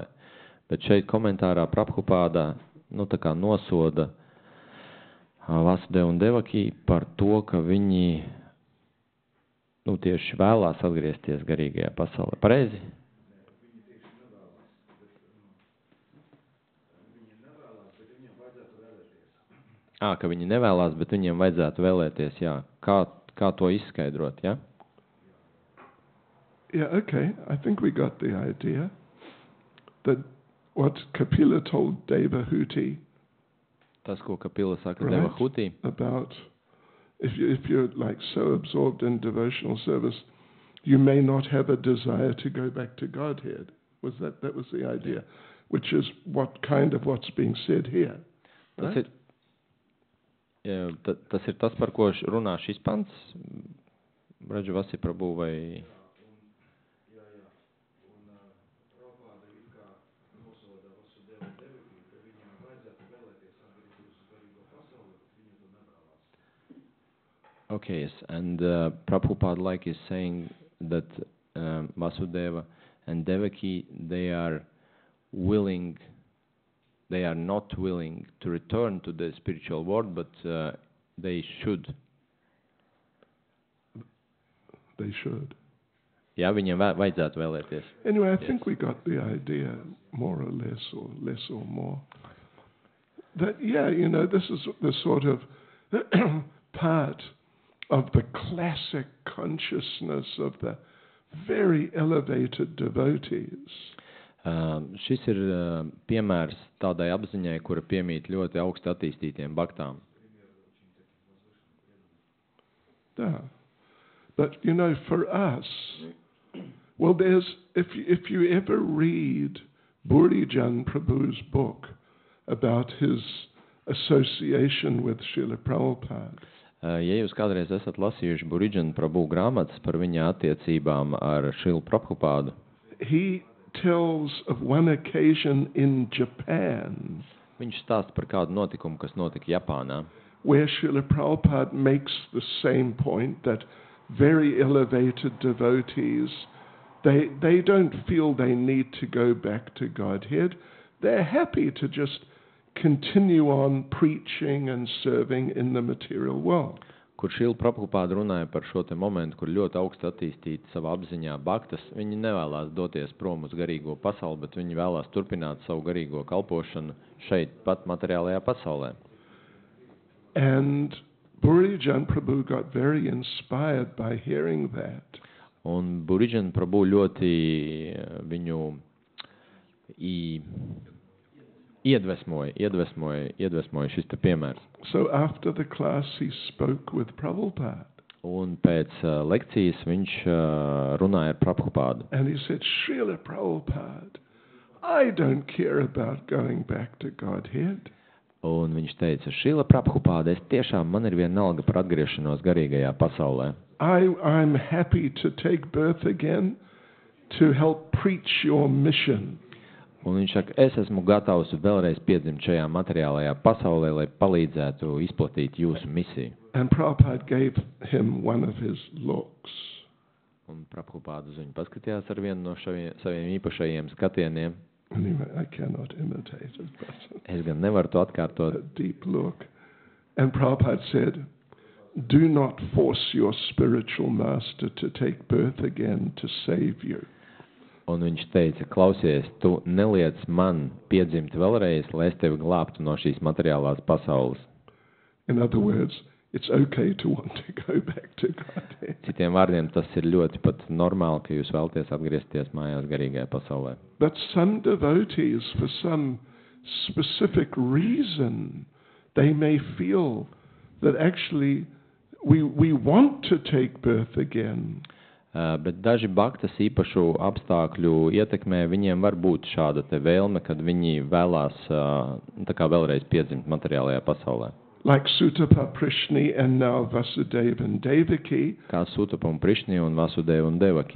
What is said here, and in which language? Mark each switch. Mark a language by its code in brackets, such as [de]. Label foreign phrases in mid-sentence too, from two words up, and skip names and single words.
[lv] Bet šeit komentārā Prabhupāda tā kā nosoda Vasudevu un Devaki par to, ka viņi tieši vēlās atgriezties garīgajā pasaulē. Pareizi? Ka viņi nevēlās, bet viņiem vajadzētu vēlēties, jā. Kā to izskaidrot, jā? [en] Yeah, okay. I think we got the idea that what Kapila told Devahuti, [lv] tas, ko Kapila saka Devahuti, [en] about if you're like so absorbed in devotional service, you may not have a desire to go back to Godhead. That was the idea, which is what's being said here. Right? [lv] Tas ir tas, par ko runā šis pants, Brajavasi Prabhu, vai... [en] Okay, yes, and Prabhupada is saying that Vasudeva and Devaki, they are not willing to return to the spiritual world, but they should. They should. [lv] Jā, viņiem vajadzētu vēlēties. [en] Anyway, I think we got the idea more or less or more. That, this is the sort of part of the classic consciousness of the very elevated devotees. [lv] Šis ir piemērs tādai apziņai, kura piemīt ļoti augsti attīstītiem baktām. [en] Yeah. But, you know, for us, well, if you ever read Burijan Prabhu's book about his association with Srila Prabhupada, [lv] Ja jūs kādreiz esat lasījuši Burijan Prabhu grāmatas par viņa attiecībām ar Šrilu Prabhupādu, [en] he tells of one occasion in Japan [lv] viņš stāsta par kādu notikumu, kas notika Japānā, [en] where Srila Prabhupada makes the same point that very elevated devotees, they don't feel they need to go back to Godhead. They're happy to just continue on preaching and serving in the material world. [lv] kur Šrila Prabhupāda runāja par šo te momentu, kur ļoti augsti attīstīti savā apziņā baktas. Viņi nevēlās doties prom uz garīgo pasauli, bet viņi vēlās turpināt savu garīgo kalpošanu šeit pat materiālajā pasaulē. [en] And Burijan Prabhu got very inspired by hearing that. [lv] Un Burijan Prabhu ļoti viņu iedvesmoja šis te piemērs. [en] So after the class he spoke with Prabhupada. [lv] Un pēc lekcijas viņš runāja ar Prabhupādu. [en] And he said, Srila Prabhupada, I don't care about going back to Godhead. [lv] Un viņš teica, Šrila Prabhupāda, man ir vienalga par atgriešanos garīgajā pasaulē. [en] I'm happy to take birth again to help preach your mission. [lv] Un viņš saka, es esmu gatavs vēlreiz piedzimt šajā materiālajā pasaulē, lai palīdzētu izplatīt jūsu misiju. [en] And Prabhupada gave him one of his looks. [lv] Un Prabhupāda uz viņu paskatījās ar vienu no saviem īpašajiem skatieniem. [en] Anyway, I cannot imitate it, but [lv] Es gan nevaru to atkārtot. [en] a deep look. And Prabhupada said, do not force your spiritual master to take birth again to save you. [lv] Un viņš teica, klausies, tu neliec man piedzimt vēlreiz, lai es tevi glābtu no šīs materiālās pasaules. [en] In other words, it's okay to want to go back to Godhead. [lv] Citiem vārdiem, tas ir ļoti pat normāli, ka jūs vēlaties atgriezties mājās garīgajā pasaulē. [en] But some devotees, for some specific reason, they may feel that actually we want to take birth again. [lv] Bet daži baktas īpašu apstākļu ietekmē, viņiem var būt šāda te vēlme, kad viņi vēlās tā kā vēlreiz piedzimt materiālajā pasaulē. [en] Like Sutapa Prishni and now Vasudeva and Devaki, [lv] Kā Sutapa un Prišni un Vasudeva un Devaki.